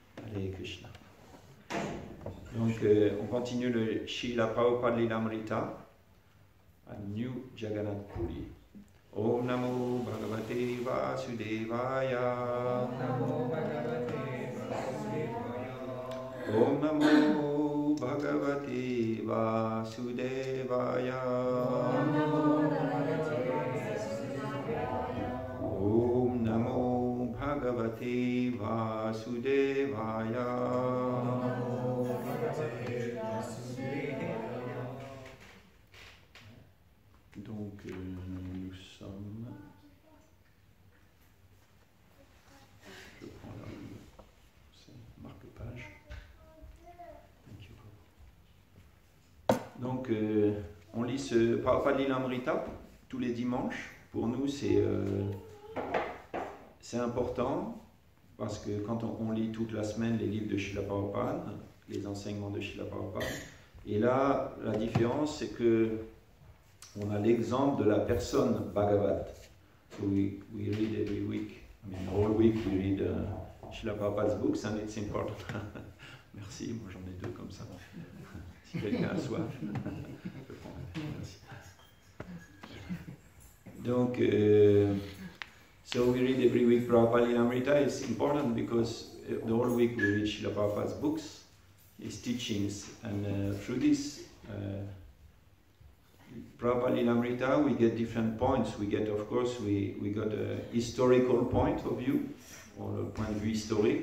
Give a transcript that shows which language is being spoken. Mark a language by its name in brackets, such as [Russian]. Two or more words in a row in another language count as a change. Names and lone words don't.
[French] Hare Krishna. Donc, on continue le Srila Prabhupada Lilamrita à New Jagannath Puri. [Sanskrit] ॐ नमो भगवते वासुदेवाय. ॐ नमो भगवते वासुदेवाय. ॐ नमो भगवते वासुदेवाय. [French] Donc, nous sommes... Je prends la marque-page. Donc, on lit ce Prabhupada Lilamrita tous les dimanches. Pour nous, c'est important parce que quand on lit toute la semaine les livres de Srila Prabhupada, les enseignements de Srila Prabhupada, et là, la différence, c'est que on a l'exemple de la personne Bhagavat. [English] So we read every week. I mean, all week we read Srila Prabhupada's books and it's important. [French] Merci, moi j'en ai deux comme ça. Si quelqu'un a soif, je prends. Merci. Donc, [English] so we read every week Prabhupada Lilamrita. It's important because the whole week we read Srila Prabhupada's books, his teachings, and through this Prabhupada Lilamrita, we get different points. We get, of course, we got a historical point of view, or a point of view historique.